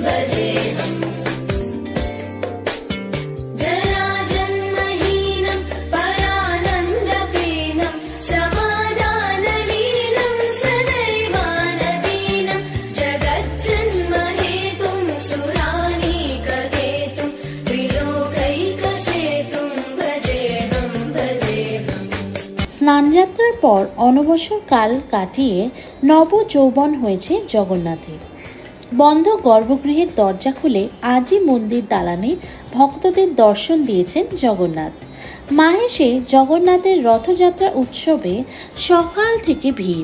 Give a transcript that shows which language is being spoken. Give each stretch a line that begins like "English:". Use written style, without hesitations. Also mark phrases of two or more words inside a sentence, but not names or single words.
Sanskrit: जराजन्महीनं परानन्दपीनं समाधानलीनं सदैवानदीनं जगज्जन्महेतुं सुरानीककेतुं त्रिलोकैकसेतुं भजेऽहं
Bangla: স্নানযাত্রার পর অনবসর কাল কাটিয়ে নব যৌবন হয়েছে জগন্নাথের। বন্ধ গর্ভগৃহের দরজা খুলে আজই মন্দির দালানে ভক্তদের দর্শন দিয়েছেন জগন্নাথ। মাহেশে জগন্নাথের রথযাত্রা উৎসবে সকাল থেকে ভিড়।